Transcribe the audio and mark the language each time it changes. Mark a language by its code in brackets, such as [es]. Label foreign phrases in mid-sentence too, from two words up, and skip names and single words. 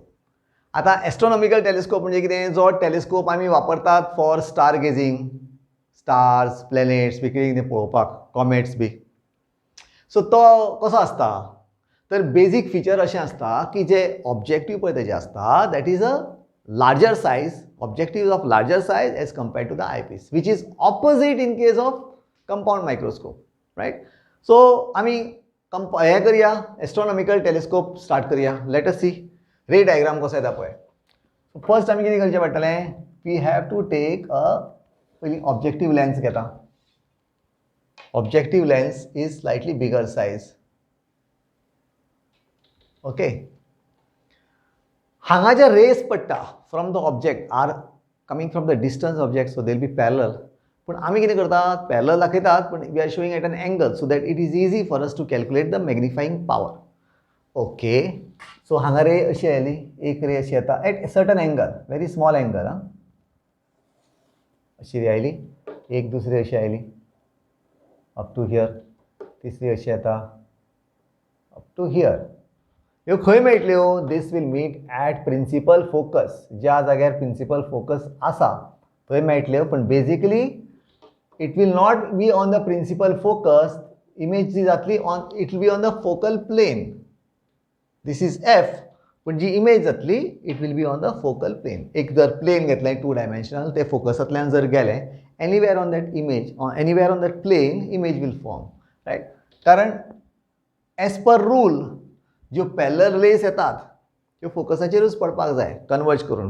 [kok] आता एस्ट्रॉनॉमिकल टेलिस्कोप म्हणजे कितें, जो टेलिस्कोप आम्ही वापरतात [en] for star gazing, stars, planets [kok] बी कितें पळोवपाक, कॉमेट्स बी. सो तो कसो आसता, तर बेजीक फीचर अशें आसता की जे ऑब्जेक्टीव पळय तेजे आसता [en] that is a larger size, objectives of larger size as compared to the eyepiece, which is opposite in case of compound microscope, right? [kok] So आम्ही हे करूया, एस्ट्रॉनॉमिकल टेलिस्कोप स्टार्ट करूया. [en] let us see ray diagram [kok] कसो येता पळय. फर्स्ट आम्ही कितें करचें पडटलें, [en] we have to take a [kok] पयलीं ऑब्जेक्टीव लेन्स घेता. [en] objective lens is slightly bigger size. ओके, [kok] हांगा जे रेस पडटा [en] from the object are coming from the distance object, so they will be parallel. [kok] पण आम्ही कितें करतात, पॅरलल दाखयतात पण [en] we are showing at an angle so that it is easy for us to calculate the magnifying power. [kok] ओके, सो हांगा रे अशी आयली, एक रे अशी येता [en] at certain angle, very small angle. [kok] अशी रे आयली, एक दुसरी अशी आयली [en] up to here, [kok] तिसरी अशी येता [en] up to here. [kok] ह्यो खंय मेळटल्यो, [en] this will meet at principal focus. [kok] ज्या जाग्यार प्रिंसिपल फोकस आसा थंय मेळटल्यो, पण [en] basically it will not be on the principal focus. इमेज [kok] जी जातली [en] on, it will be on the focal plane. this is F, [kok] पण जी इमेज जातली [en] it will be on the focal plane. [kok] एक जर प्लेन घेतलें 2 डायमेन्शनल, ते फोकसांतल्यान जर गेलें [en] anywhere on that image, anywhere on that plane image will form, right. [kok] कारण [en] as per rule [kok] ज्यो पॅरलल रेस येतात त्यो फोकसाचेरूच पडपाक जाय कन्वर्ज करून.